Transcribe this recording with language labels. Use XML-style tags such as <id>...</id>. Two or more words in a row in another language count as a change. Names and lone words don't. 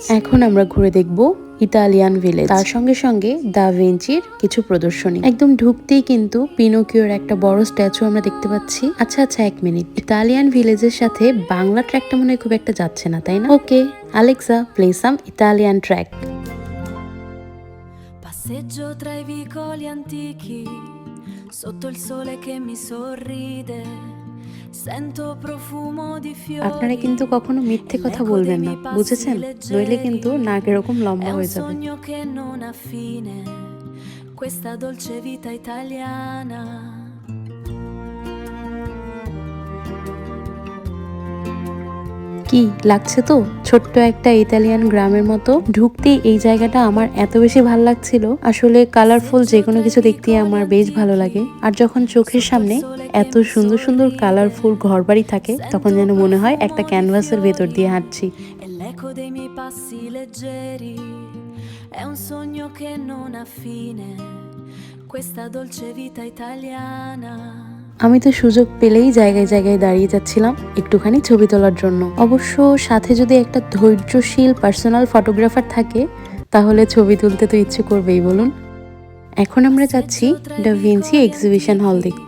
<bn>এখন আমরা ঘুরে দেখব</bn> <en>Italian village,</en> <bn>তার সঙ্গে সঙ্গে দা ভিঞ্চির কিছু প্রদর্শনী। একদম ঢুকতেই কিন্তু পিনোকিওর একটা বড় স্ট্যাচু আমরা দেখতে পাচ্ছি। আচ্ছা এক মিনিট,</bn> <en>Italian village</en> <bn>সাথে বাংলা ট্র্যাকটা মনে হয় খুব একটা যাচ্ছে না, তাই না?</bn> <en>Okay Alexa, play some Italian track.</en> <it>Passeggio tra i vicoli antichi, sotto il sole che mi sorride.</it> <bn>আপনারা কিন্তু কখনো মিথ্যে কথা বলবেন না, বুঝেছেন? নইলে কিন্তু নাক এরকম লম্বা হয়ে যাবে।</bn> <it>Questa dolce vita italiana.</it> <bn>কি লাগছে তো ছোট্ট একটা ইতালিয়ান গ্রামের মতো। ঢুকতেই এই জায়গাটা আমার এত বেশি ভালো লাগছিল। আসলে কালারফুল যে কোনো কিছু দেখতে আমার বেশ ভালো লাগে। আর যখন চোখের সামনে এত সুন্দর সুন্দর কালারফুল ঘরবাড়ি থাকে তখন যেন মনে হয় একটা ক্যানভাসের ভেতর দিয়ে হাঁটছি।</bn> <it>È un sogno che non ha fine, questa dolce vita italiana.</it> <bn>আমি তো সুযোগ পেলেই জায়গায় জায়গায় দাঁড়িয়ে যাচ্ছিলাম একটুখানি ছবি তোলার জন্য। অবশ্য সাথে যদি একটা ধৈর্যশীল</bn> <en>personal photographer</en> <bn>থাকে তাহলে ছবি তুলতে তো ইচ্ছে করবেই, বলুন। এখন আমরা যাচ্ছি ডা ভিঞ্চি</bn> <en>exhibition hall</en> <bn>দেখতে।</bn>